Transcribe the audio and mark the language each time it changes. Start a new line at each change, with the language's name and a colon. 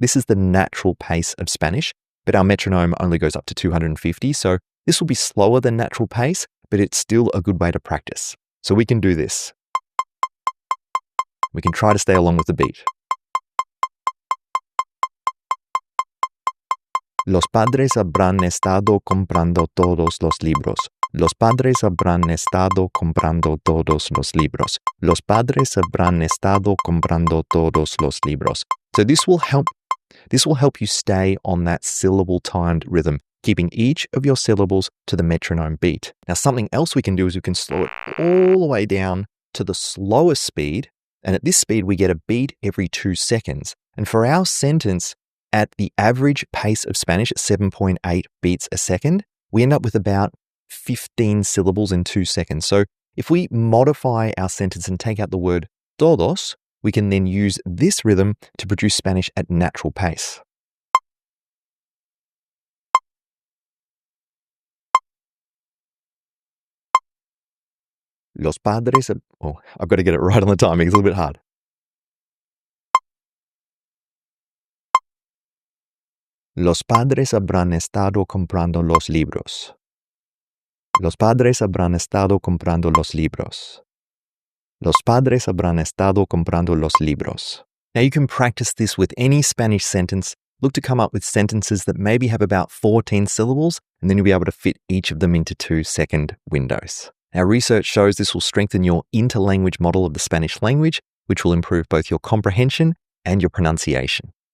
English: This is the natural pace of Spanish, but our metronome only goes up to 250. So this will be slower than natural pace, but it's still a good way to practice. So we can do this. We can try to stay along with the beat.
Spanish: Los padres habrán estado comprando todos los libros. Los padres habrán estado comprando todos los libros. Los padres habrán estado comprando todos los libros.
English: So this will help you stay on that syllable-timed rhythm, keeping each of your syllables to the metronome beat. Now, something else we can do is we can slow it all the way down to the slowest speed, and at this speed we get a beat every 2 seconds. And for our sentence, at the average pace of Spanish, 7.8 beats a second, we end up with about 15 syllables in 2 seconds. So if we modify our sentence and take out the word todos, we can then use this rhythm to produce Spanish at natural pace.
Spanish: Los padres...
English: I've got to get it right on the timing. It's a little bit hard.
Spanish: Los padres habrán estado comprando los libros. Los padres habrán estado comprando los libros. Los padres habrán estado comprando los libros.
English: Now you can practice this with any Spanish sentence. Look to come up with sentences that maybe have about 14 syllables, and then you'll be able to fit each of them into 2-second windows. Now, research shows this will strengthen your interlanguage model of the Spanish language, which will improve both your comprehension and your pronunciation.